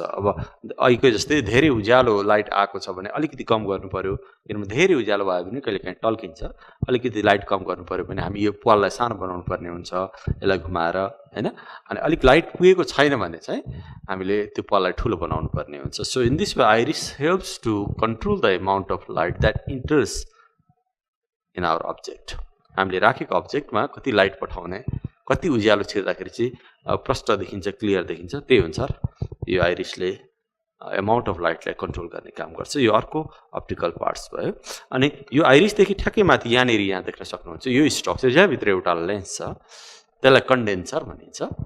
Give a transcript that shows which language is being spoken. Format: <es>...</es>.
<ne>अब अहिलेको जस्तै धेरै उज्यालो लाइट आएको छ भने अलिकति कम गर्नु पर्यो, किनभने धेरै उज्यालो भयो भने कहिले काहीँ टल्किन्छ। अलिकति लाइट कम गर्नु पर्यो भने हामी यो पाललाई सानो बनाउनु पर्ने हुन्छ, यसलाई घुमाएर हैन। अनि अलिक लाइट पुगेको छैन भने चाहिँ हामीले त्यो पाललाई ठुलो बनाउनु पर्ने हुन्छ।</ne> <en>So in this way iris helps to control the amount of light that enters in our object.</en> <ne>हामीले राखेको अब्जेक्टमा कति लाइट पठाउने, कति उज्यालो छिर्दाखेरि चाहिँ प्रष्ट देखिन्छ, क्लियर देखिन्छ, त्यही अनुसार यो आइरिसले एमाउन्ट अफ लाइटलाई कन्ट्रोल गर्ने काम गर्छ। यो अर्को अप्टिकल पार्ट्स भयो। अनि यो आइरिसदेखि ठ्याक्कै माथि यहाँनिर यहाँ देख्न सक्नुहुन्छ यो स्ट्रक्चर, जहाँभित्र एउटा लेन्स छ, त्यसलाई कन्डेन्सर भनिन्छ।</ne>